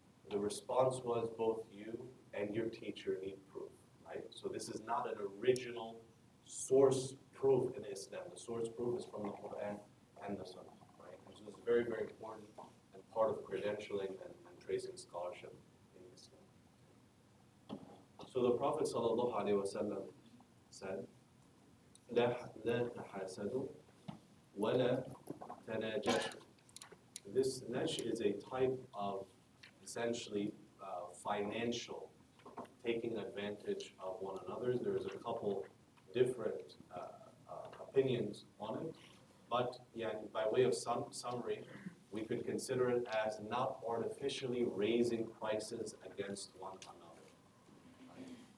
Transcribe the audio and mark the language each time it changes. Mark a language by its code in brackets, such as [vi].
[en] The response was, both you and your teacher need proof, right? So this is not an original source proof in Islam. The source proof is from the Quran and the Sunnah, right? And so it's very, very important and part of credentialing and tracing scholarship in Islam. So the Prophet ﷺ said, [ar] لا تحاسدوا ولا تناجشوا. [en] This nash is a type of essentially financial taking advantage of one another. There's a couple different opinions on it, but yeah, by way of summary, we could consider it as not artificially raising prices against one another. Right?